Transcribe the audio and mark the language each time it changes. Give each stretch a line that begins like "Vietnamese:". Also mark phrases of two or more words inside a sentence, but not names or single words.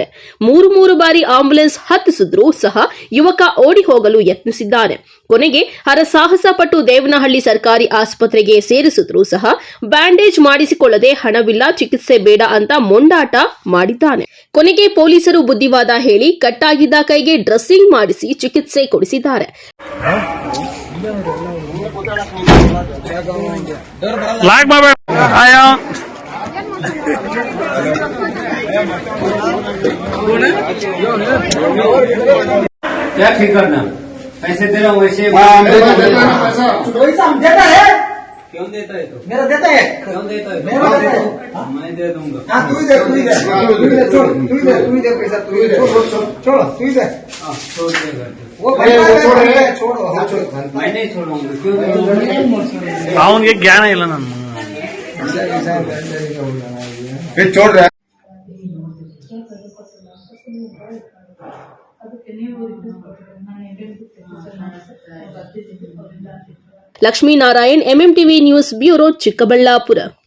Kannada: 3 ಬಾರಿ ಆಂಬ್ಯುಲೆನ್ಸ್ ಹತ್ತಿಸಿದ್ರೂ ಸಹ ಯುವಕ ಓಡಿ ಹೋಗಲು ಯತ್ನಿಸಿದ್ದಾನೆ. ಕೊನೆಗೆ ಹರಸಾಹಸ ಪಟ್ಟು ದೇವನಹಳ್ಳಿ ಸರ್ಕಾರಿ ಆಸ್ಪತ್ರೆಗೆ ಸೇರಿಸಿದ್ರೂ ಸಹ ಬ್ಯಾಂಡೇಜ್ ಮಾಡಿಸಿಕೊಳ್ಳದೆ ಹಣವಿಲ್ಲ, ಚಿಕಿತ್ಸೆ ಬೇಡ ಅಂತ ಮೊಂಡಾಟ ಮಾಡಿದ್ದಾನೆ. ಕೊನೆಗೆ ಪೊಲೀಸರು ಬುದ್ಧಿವಾದ ಹೇಳಿ ಕಟ್ಟಾಗಿದ್ದ ಕೈಗೆ ಡ್ರೆಸ್ಸಿಂಗ್ ಮಾಡಿಸಿ ಚಿಕಿತ್ಸೆ ಕೊಡಿಸಿದ್ದಾರೆ.
Hindi: क्या ठीक करना, पैसे दे रहा हूँ वैसे हम देता है। क्यों देता है? तो मेरा देता है। क्यों देता है? मेरा देता है। मैं दे दूंगा। हाँ तू ही दे पैसा, तू ही दे, छोड़ तू ही दे। छोड़ देगा वो छोड़ो, मैं नहीं छोड़ूंगा। क्यों?
Kannada: ಅವನಿಗೆ ಜ್ಞಾನ ಇಲ್ಲ. ನಾನು
Hindi: छोड़ रहा है।
Kannada: ಲಕ್ಷ್ಮೀನಾರಾಯಣ್, ಎಂಎಂಟಿವಿ ನ್ಯೂಸ್ ಬ್ಯೂರೋ, ಚಿಕ್ಕಬಳ್ಳಾಪುರ.